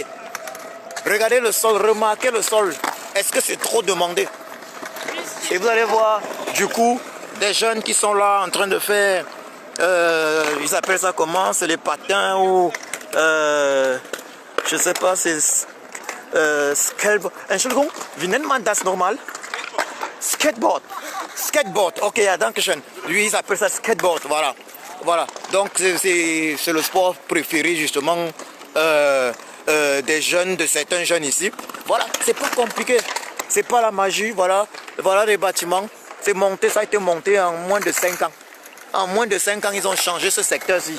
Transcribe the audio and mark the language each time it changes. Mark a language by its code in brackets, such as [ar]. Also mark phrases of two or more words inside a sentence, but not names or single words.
[fr] Regardez le sol, remarquez le sol. Est-ce que c'est trop demandé? Et vous allez voir, du coup, des jeunes qui sont là en train de faire, ils appellent ça comment? C'est les patins ou, je sais pas, c'est skateboard. [de] Entschuldigung, wie nennt man das normal? Skateboard. Skateboard, ok, ja, danke schön. [fr] Lui, ils appellent ça skateboard, voilà. Voilà, donc c'est le sport préféré justement des jeunes, de certains jeunes ici. Voilà, c'est pas compliqué. C'est pas la magie, voilà les bâtiments. C'est monté, ça a été monté en moins de 5 ans. En moins de 5 ans, ils ont changé ce secteur-ci.